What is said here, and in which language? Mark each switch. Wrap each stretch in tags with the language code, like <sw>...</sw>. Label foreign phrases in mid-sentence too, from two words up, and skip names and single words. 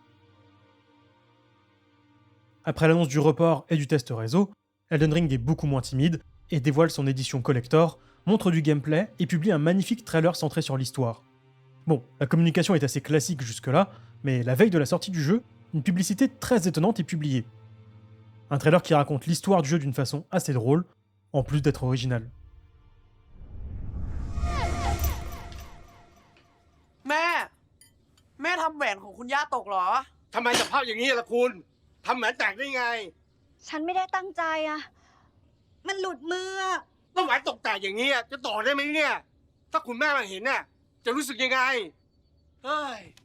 <fr>Après l'annonce du report et du test réseau, Elden Ring est beaucoup moins timide et dévoile son édition collector, montre du gameplay et publie un magnifique trailer centré sur l'histoire. Bon, la communication est assez classique jusque-là, mais la veille de la sortie du jeu, une publicité très étonnante est publiée. Un trailer qui raconte l'histoire du jeu d'une façon assez drôle, en plus d'être original.</fr> <th>แม่ทำแหวนของคุณย่าตกเหรอ ทำไมสภาพอย่างนี้ล่ะคุณ ทำแหวนแตกได้ไง ฉันไม่ได้ตั้งใจอะมันหลุดมืออะ แล้วแหวนตกแตกอย่างนี้จะต่อได้ไหมเนี่ย ถ้าคุณแม่มาเห็นน่ะจะรู้สึกยังไง เฮ้ย</th>